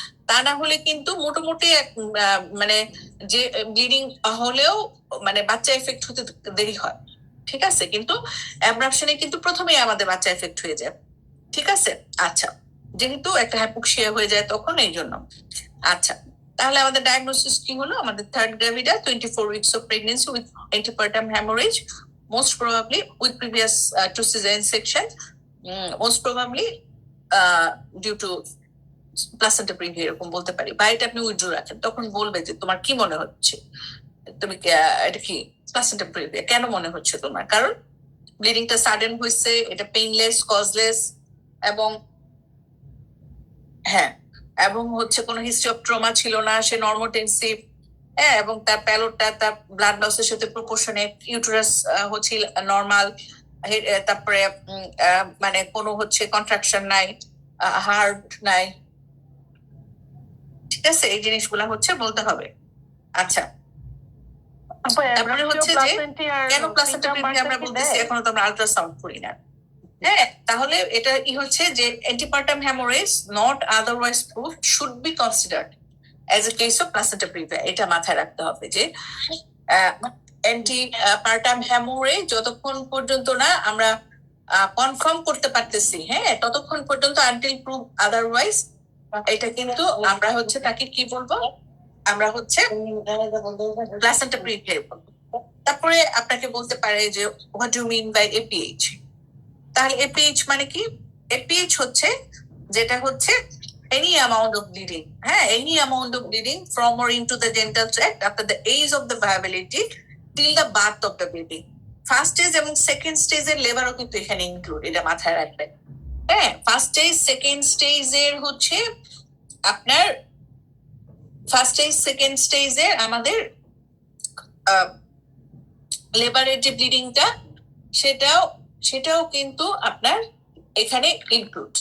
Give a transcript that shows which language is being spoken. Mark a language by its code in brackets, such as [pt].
[bn] তা না হলে কিন্তু মোটামুটি মানে যে ব্লিডিং হলেও মানে বাচ্চা এফেক্ট হতে দেরি হয়। ঠিক আছে, কিন্তু অ্যাব্রাপশনে কিন্তু প্রথমেই আমাদের বাচ্চা এফেক্ট হয়ে যায়। ঠিক আছে, আচ্ছা, যেহেতু একটা হ্যাপোক্সিয়া হয়ে যায় তখন, এই জন্য। আচ্ছা, তাহলে আমাদের ডায়াগনোসিস কি হলো? আমাদের third গ্র্যাভিডা, [en] 24 weeks of pregnancy with antepartum hemorrhage, most probably with previous to cesarean section, most probably due to placenta praevia, [bn] এরকম বলতে পারি। বা এটা আপনি উইথড্র রাখেন, তখন বলবে যে তোমার কি মনে হচ্ছে, তুমি এটা কি প্লাসেন্টা প্রিভিয়া কেন মনে হচ্ছে তোমার, কারণ ব্লিডিংটা সাডেন হয়েছে, এটা পেইনলেস, কজলেস, এবং হ্যাঁ, এবং হচ্ছে কোনো হিস্ট্রি অফ ট্রমা ছিল না, সে নর্মোটেনসিভ, হ্যাঁ, এবং তার প্যালোডটা তার ব্লাড লসের সাথে প্রপোর্শনেট, ইউটেরাস হচ্ছে নর্মাল, তারপরে মানে কোনো হচ্ছে কন্ট্রাকশন নাই, হার্ট নাই। ঠিক আছে, এই জিনিসগুলা হচ্ছে বলতে হবে। আচ্ছা, তারপরে হচ্ছে যে কেন প্লাসেন্টা প্রিভিয়া আমরা বলতেছি, এখনো তো আমরা আল্ট্রাসাউন্ড করি না। হ্যাঁ, তাহলে এটা হচ্ছে যে [en] antepartum hemorrhage not otherwise proved should be considered as a case of placenta previa। [bn] এটা মাথায় রাখতে হবে যে antepartum hemorrhage যতক্ষণ পর্যন্ত না আমরা কনফার্ম করতে পারতেছি, হ্যাঁ, ততক্ষণ পর্যন্ত [en] until proof otherwise, [bn] এটা কিন্তু আমরা হচ্ছে তাকে কি বলবো, আমরা হচ্ছে প্লাসেন্টা প্রিভিয়া বলবো। তারপরে আপনাকে বলতে পারে যে [en] what do you mean by APH? [bn] তাহলে এপিএইচ মানে কি? এপিএইচ হচ্ছে যেটা হচ্ছে [en] any amount of bleeding, হ্যাঁ, any amount of bleeding from or into the genital tract after the age of the viability till the birth of the baby। [bn] First stage এবং second স্টেজের লেবারও কিন্তু এখানে ইনক্লুড, এটা মাথায় রাখবেন। হ্যাঁ, ফার্স্ট স্টেজ সেকেন্ড স্টেজের হচ্ছে আপনার ফার্স্ট স্টেজ সেকেন্ড স্টেজের আমাদের লেবারের যে ব্লিডিংটা, সেটাও কিন্তু আপনার এখানে ইনক্লুড।